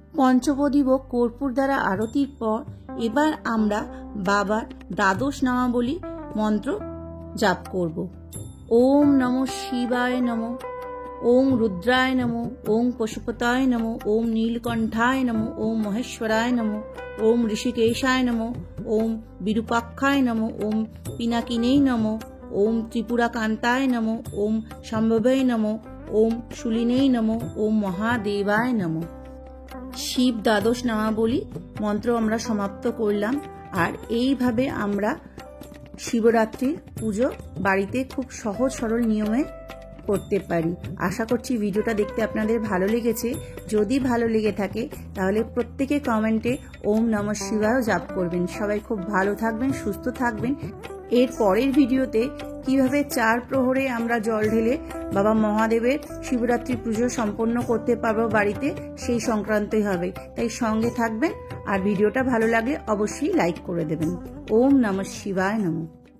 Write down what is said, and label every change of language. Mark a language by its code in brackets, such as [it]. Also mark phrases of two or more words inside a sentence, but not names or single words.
[bn] পঞ্চপ্রদীপ ও কর্পূর দ্বারা আরতির পর এবার আমরা বাবার দ্বাদশ নামাবলী মন্ত্র জাপ করব। [sa] ওম নমঃ শিবায় নমঃ, ওম রুদ্রায় নমঃ, ওম পশুপতায় নমঃ, ওম নীলকণ্ঠায় নমঃ, ওম মহেশ্বরায় নমঃ, ওম ঋষিকেশায় নমঃ, ওম বিরূপাক্ষায় নমঃ, ওম পিনাকিনেই নমঃ, ওম ত্রিপুরাকান্তায় নমঃ, ওম সম্ভবে নমঃ, ওম শুলিনেই নমঃ, ওম মহাদেবায় নমঃ। [bn] শিব দ্বাদশ নামাবলী মন্ত্র আমরা সমাপ্ত করলাম। আর এইভাবে আমরা শিবরাত্রির পুজো বাড়িতে খুব সহজ সরল নিয়মে করতে পারি। আশা করছি ভিডিওটা দেখতে আপনাদের ভালো লেগেছে। যদি ভালো লেগে থাকে তাহলে প্রত্যেকে কমেন্টে [sa] ওম নমঃ শিবায় [bn] জাপ করবেন। সবাই খুব ভালো থাকবেন, সুস্থ থাকবেন। এর পরের ভিডিওতে কিভাবে 4 প্রহরে আমরা জল ঢেলে বাবা মহাদেবের শিবরাত্রি পুজো সম্পন্ন করতে পারবো বাড়িতে, সেই সংক্রান্তই হবে। তাই সঙ্গে থাকবেন, আর ভিডিওটা ভালো লাগলে অবশ্যই লাইক করে দেবেন। [sa] ওম নমঃ শিবায় নমঃ।